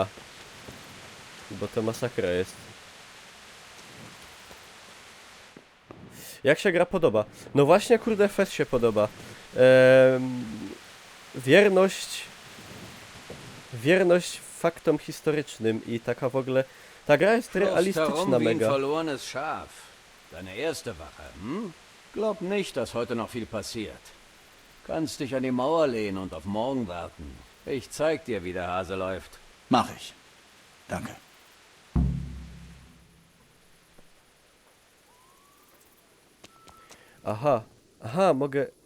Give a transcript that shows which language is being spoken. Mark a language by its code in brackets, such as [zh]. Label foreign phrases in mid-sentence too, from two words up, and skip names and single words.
[pl] Bo to masakra jest. Jak się gra podoba? No właśnie, kurde, FES się podoba. Wierność faktom historycznym i taka w ogóle... Ta gra jest realistyczna mega. [de] verlorenes Schaf. Deine erste Wache, hm? Glaub nicht, dass heute noch viel passiert. Kannst dich an die Mauer lehnen und auf morgen warten. Ich zeig dir, wie der Hase läuft. Mach ich. Danke. [pl] Aha, mogę...